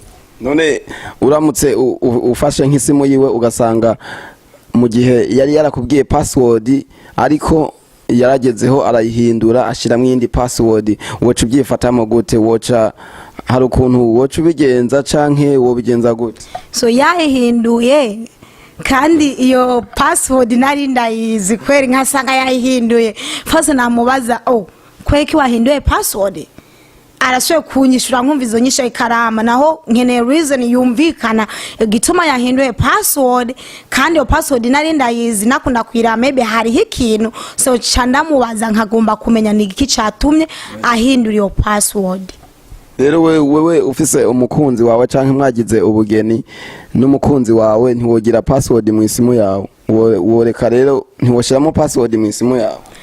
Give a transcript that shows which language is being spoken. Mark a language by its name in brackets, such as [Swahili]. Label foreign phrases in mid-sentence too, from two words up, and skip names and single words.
[Rundi] None uramutse ufashe nk'isimu yiwe ugasanga mu gihe yari yarakubwiye password ariko yaragezeho arayihindura ashiramo indi password, woca ubyifatamo gute? Woca hari ukuntu woca ubigenza canke wobigenza gute? So yahinduye kandi iyo password nari ndayizi kweri, nkasanga yahinduye fase namubaza kweki wahinduye password, arashoye kunyishura nkumva izo nyisha ikarama, naho nkene reason yumvikana gituma yahinduye password, kandi iyo password nari ndayizi nakunda kwira maybe hari ikintu. So candamubaza nkagomba kumenya ni iki catumye ahindura iyo password. Rero wewe ufise umukunzi wawe canke mwagize ubugeni n'umukunzi wawe ntiwogira password mu isimu yawe, woreka rero ntiwoshiramo password mu isimu yawe?